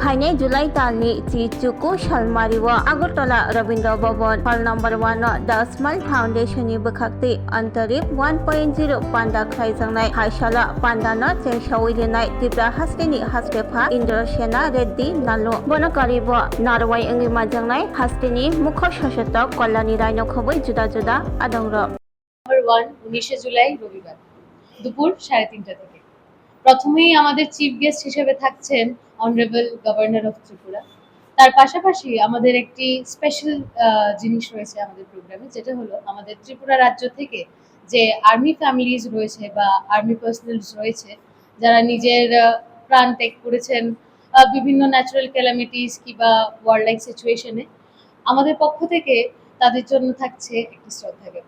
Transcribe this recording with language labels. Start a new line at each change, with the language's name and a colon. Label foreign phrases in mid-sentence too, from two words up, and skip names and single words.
Kok Borok: Haine July Tani Chi Chuku Shalmariwa Agartala Rabindra Bhavan Hall number 1 The Smile Foundation ni Bekhakti Antarip 1.0 Panda Khaizangnai Haishala Pandana Chengshawidinai Tibra Hastini Hastepha Indrashena Reddy Nalu Bonakaribo Narwai Engi Majangnai Hastini Mukho Shashatak Kolani Raino Khoboi Juda Juda Adongro
Bangla: নাম্বার 1 19 জুলাই রবিবার দুপুর 3:30 থেকে। প্রথমেই আমাদের চিফ গেস্ট হিসেবে থাকছেন
English: honorable governor of
Bangla: ত্রিপুরা। তার পাশাপাশি আমাদের একটি স্পেশাল জিনিস রয়েছে আমাদের প্রোগ্রামে, যেটা হলো আমাদের ত্রিপুরা রাজ্য থেকে যে
English: army families
Bangla: রয়েছে বা
English: army personnels
Bangla: রয়েছে, যারা নিজের প্রাণ ত্যাগ করেছেন বিভিন্ন
English: natural calamities
Bangla: কিংবা
English: war like situation,
Bangla: আমাদের পক্ষ থেকে তাদের জন্য থাকছে একটি শ্রদ্ধা জ্ঞাপন।